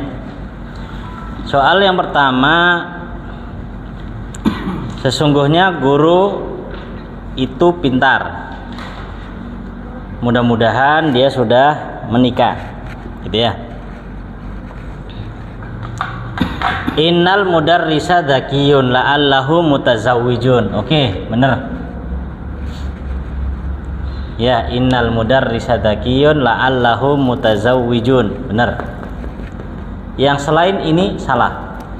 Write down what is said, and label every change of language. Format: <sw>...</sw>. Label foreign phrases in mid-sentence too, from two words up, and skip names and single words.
<id>Soal yang pertama, sesungguhnya guru itu pintar. Mudah-mudahan dia sudah menikah, gitu ya.</id> <ar>إن المدرس ذكي لعله متزوج.</ar> <id>Oke, bener.</id> <ar>Ya, إن المدرس ذكي لعله متزوج.</ar> <id>Benar. Yang selain ini salah.</id>